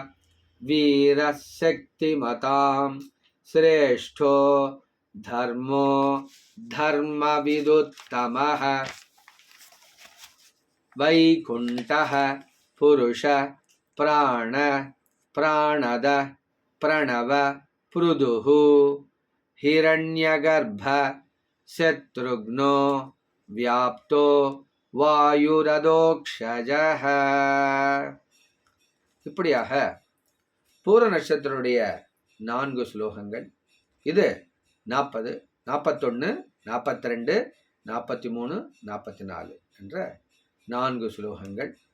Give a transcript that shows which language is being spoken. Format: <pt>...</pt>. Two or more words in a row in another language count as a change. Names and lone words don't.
<sa>वीरशक्तिमतां श्रेष्ठो धर्मो धर्मविदुत्तमः वैकुण्ठः पुरुष प्राणद प्रणव पृदुः हिरण्यगर्भ शत्रुघ्नो व्याप्तो वायुरधोक्षजः.</sa> <ta>இப்படியாக பூர நட்சத்திரனுடைய 4 ஸ்லோகங்கள். இது 40, 41, 42, 43, 44 என்ற 4 ஸ்லோகங்கள்.</ta>